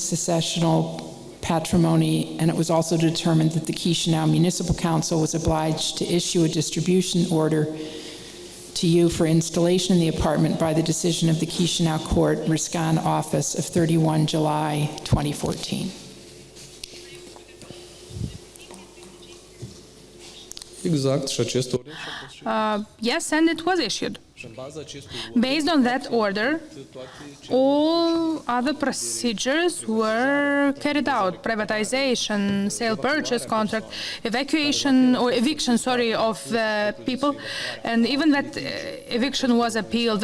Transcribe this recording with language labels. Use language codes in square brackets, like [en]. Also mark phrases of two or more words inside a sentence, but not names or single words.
[en] successional patrimony, and it was also determined that the Chișinău Municipal Council was obliged to issue a distribution order to you for installation in the apartment by the decision of the Chișinău Court Riscan Office of 31 July 2014. [ro] Exact, și acest ordin [en] Yes, and it was issued. [ro] și în baza acestui [en] Based on that order, all other procedures were carried out: privatization, sale purchase contract, evacuation or eviction, of the people, and even that eviction was appealed.